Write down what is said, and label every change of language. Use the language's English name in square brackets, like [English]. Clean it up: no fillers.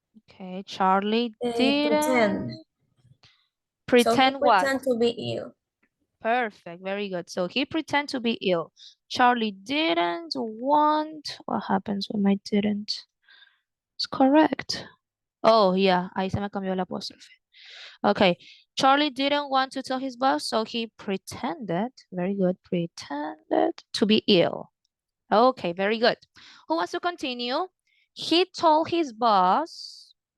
[English] Okay, Charlie pretend. Pretend what? Pretend to be ill. Perfect, very good. So he pretend to be ill. Charlie didn't want. What happens when I didn't? It's correct. Oh, yeah, [Spanish] ahí se me cambió el apóstrofe. Okay, [English] Charlie didn't want to tell his boss, so he pretended, very good, pretended to be ill. Okay, very good. Who wants to continue? He told his boss.